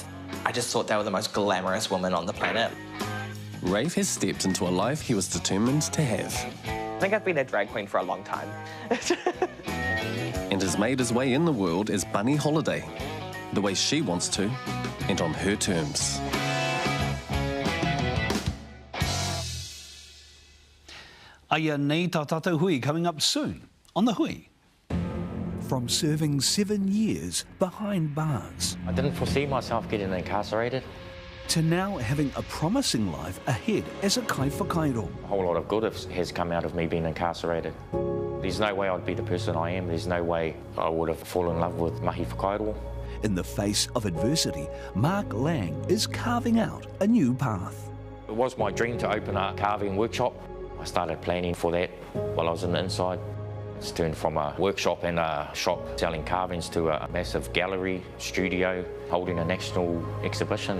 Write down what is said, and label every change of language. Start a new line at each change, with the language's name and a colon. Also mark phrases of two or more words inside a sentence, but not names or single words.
English: I just thought they were the most glamorous women on the planet. Rafe has stepped into a life he was determined to have. I think I've been a drag queen for a long time. And has made his way in the world as Bunny Holiday, the way she wants to, and on her terms.
Māori: Aia nei tā tātou hui
English: coming up soon on
Māori: The Hui.
English: From serving 7 years behind bars. I didn't foresee myself getting incarcerated. To now having a promising life ahead as a
Māori: kai whakairo.
English: A whole lot of good has come out of me being incarcerated. There's no way I'd be the person I am. There's no way I would have fallen in love with
Māori: mahi whakairo.
English: In the face of adversity, Mark Lang is carving out a new path. It was my dream to open a carving workshop. I started planning for that while I was on the inside. It's turned from a workshop and a shop selling carvings to a massive gallery, studio, holding a national exhibition.